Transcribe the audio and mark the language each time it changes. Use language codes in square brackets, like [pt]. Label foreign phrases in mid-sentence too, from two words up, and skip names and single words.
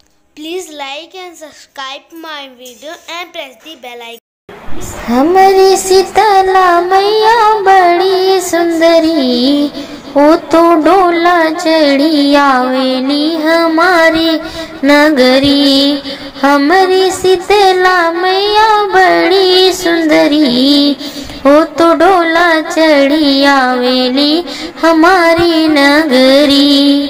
[en] Please like and subscribe my video and press the bell icon. [bho] हमारी शीतला मैया बड़ी सुंदरी, वो तो डोला चढ़ी आवेली हमारी नगरी। हमारी शीतला मैया बड़ी सुंदरी, वो तो डोला चढ़ी आवेली हमारी नगरी।